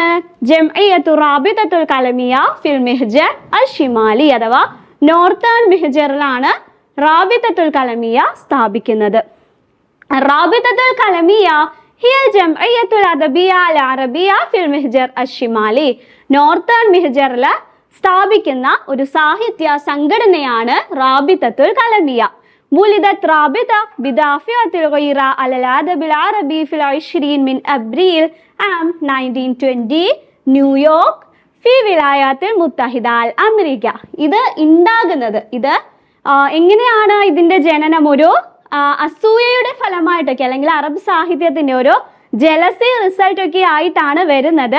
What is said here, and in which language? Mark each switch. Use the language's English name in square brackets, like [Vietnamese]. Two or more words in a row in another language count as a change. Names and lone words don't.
[Arabic] جمعية الرابطة القلمية في المهجر الشمالي [Malayalam] അഥവാ നോർത്തേൺ മിഹ്ജറിലാണ് റാബിതത്തുൽ കലമിയ സ്ഥാപിക്കുന്നത്. [Arabic] الرابطة القلمية هي الجمعية الأدبية العربية في المهجر الشمالي. [Malayalam] നോർത്തേൺ മിഹ്ജറിൽ സ്ഥാപിക്കുന്ന ഒരു സാഹിത്യ സംഘടനയാണ് റാബിതത്തുൽ കലമിയ. [Arabic] ولدت رابطة بدافعة الغيرة على الأدب العربي في 20 من أبريل عام 1920 نيويورك في الولايات المتحدة الأمريكية. [Malayalam] ഇത് ഉണ്ടാകുന്നത് എങ്ങനെയാണ്? ഇതിന്റെ ജനനം ഒരു അസൂയയുടെ ഫലമായിട്ടൊക്കെ അല്ലെങ്കിൽ അറബ് സാഹിത്യത്തിന്റെ ഒരു [English] jealousy result [Malayalam] ഒക്കെ ആയിട്ടാണ് വരുന്നത്.